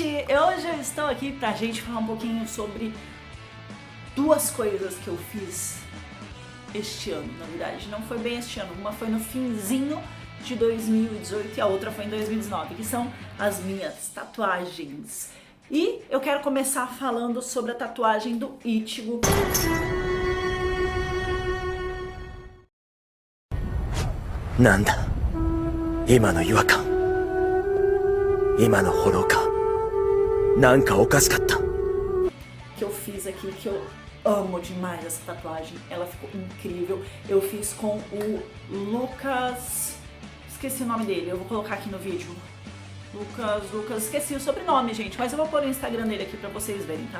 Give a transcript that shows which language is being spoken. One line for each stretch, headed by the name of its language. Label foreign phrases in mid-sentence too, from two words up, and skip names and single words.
Portuguese: Hoje eu estou aqui pra gente falar um pouquinho sobre duas coisas que eu fiz este ano. Na verdade, não foi bem este ano, uma foi no finzinho de 2018 e a outra foi em 2019, que são as minhas tatuagens. E eu quero começar falando sobre a tatuagem do Ichigo.
Japanese: Nanda? 今の違和感。今のフォローか。なんかおかしかった。
Portuguese: Que eu fiz aqui, que eu amo demais essa tatuagem. Ela ficou incrível. Eu fiz com o Lucas... Esqueci o nome dele, eu vou colocar aqui no vídeo. Lucas, esqueci o sobrenome, gente, mas eu vou pôr o Instagram dele aqui pra vocês verem, tá?